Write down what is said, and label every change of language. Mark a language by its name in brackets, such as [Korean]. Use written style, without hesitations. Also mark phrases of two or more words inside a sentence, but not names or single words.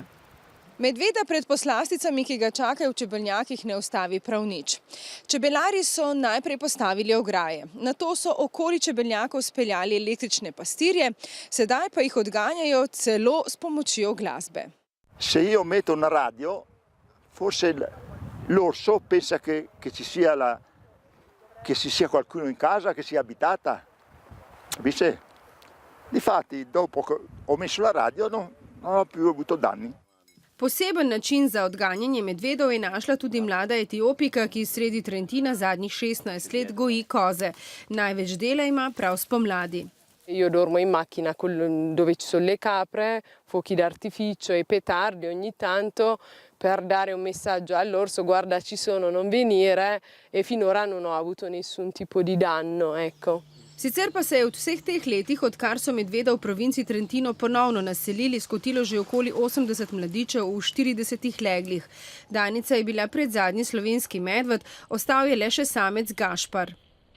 [Slovenian] Medveda pred poslasticami, ki ga čakajo v čebelnjakih, ne ustavi prav nič. Čebelari so najprej postavili ograje, nato so okoli čebelnjakov speljali električne pastirje, sedaj pa jih odganjajo celo s pomočjo glasbe. [Italian] Se io metto una radio, forse l'orso pensa che ci sia qualcuno in casa, che sia abitata. Capisce? Difatti, dopo che ho messo la radio, non ho più avuto danni. [Slovenian] Poseben način za odganjanje medvedov je našla tudi mlada Etiopika, ki sredi Trentina zadnjih 16 let goji koze. Največ dela ima prav spomladi. [Italian] Io dormo in macchina dove ci sono le capre, fuochi d'artificio e petardi ogni tanto per dare un messaggio all'orso: guarda, ci sono, non venire, e finora non ho avuto nessun tipo di danno, ecco. [Slovenian] Sicer pa se je v vseh teh letih, odkar so medveda v provinci Trentino ponovno naselili, skotilo že okoli 80 mladičev v 40 leglih. Danica je bila predzadnji slovenski medved, ostal je le še samec Gašpar.